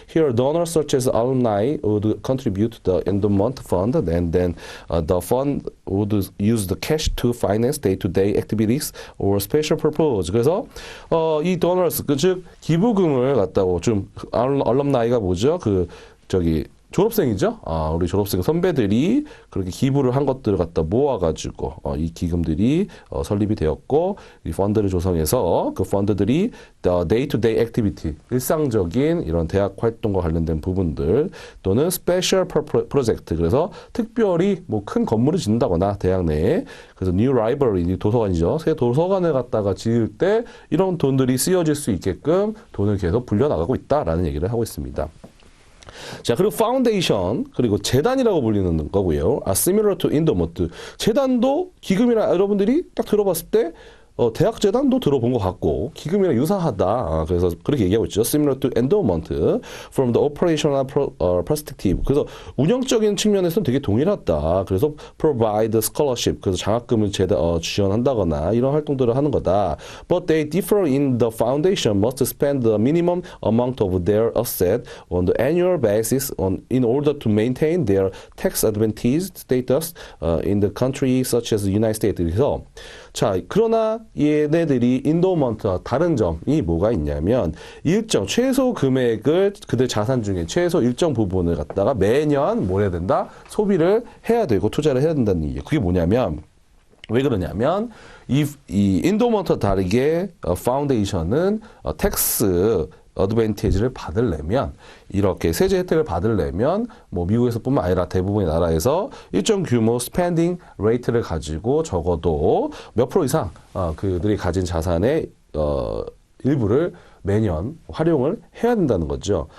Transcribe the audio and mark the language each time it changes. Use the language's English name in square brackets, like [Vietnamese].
[English] Here, donors such as alumni would contribute to the endowment fund, and then the fund would use the cash to finance day-to-day activities or special purpose. [Korean] 그래서 이 donors, 즉 기부금을 갖다고 좀 alumni가 뭐죠? 졸업생이죠? 우리 졸업생 선배들이 그렇게 기부를 한 것들을 갖다 모아가지고, 이 기금들이 설립이 되었고, 이 펀드를 조성해서 그 펀드들이 day-to-day activity, 일상적인 이런 대학 활동과 관련된 부분들, 또는 special project, 그래서 특별히 뭐 큰 건물을 짓는다거나, 대학 내에, 그래서 new library, 도서관이죠. 새 도서관을 갖다가 지을 때 이런 돈들이 쓰여질 수 있게끔 돈을 계속 불려나가고 있다라는 얘기를 하고 있습니다. 자, 그리고 파운데이션, 그리고 재단이라고 불리는 거고요. [English] similar to endowment. [Korean] 재단도 기금이라 여러분들이 딱 들어봤을 때 대학 재단도 들어본 것 같고 기금이랑 유사하다. 그래서 그렇게 얘기하고 있죠. [English] Similar to endowment from the operational perspective. [Korean] 그래서 운영적인 측면에서는 되게 동일하다. 그래서 [English] provide scholarship. [Korean] 그래서 장학금을 지원한다거나 이런 활동들을 하는 거다. [English] But they differ in the foundation must spend the minimum amount of their asset on the annual basis in order to maintain their tax advantage status in the country such as the United States. [Korean] 그래서 자, 그러나 얘네들이 인도먼트와 다른 점이 뭐가 있냐면 일정 최소 금액을 그들 자산 중에 최소 일정 부분을 갖다가 매년 뭘 해야 된다? 소비를 해야 되고 투자를 해야 된다는 얘기예요. 그게 뭐냐면 왜 그러냐면 이 인도먼트와 다르게 파운데이션은 텍스 어드밴티지를 받으려면 이렇게 세제 혜택을 받으려면 뭐 미국에서뿐만 아니라 대부분의 나라에서 일정 규모 스펜딩 레이트를 가지고 적어도 몇 프로 이상 그들이 가진 자산의 일부를 매년 활용을 해야 된다는 거죠.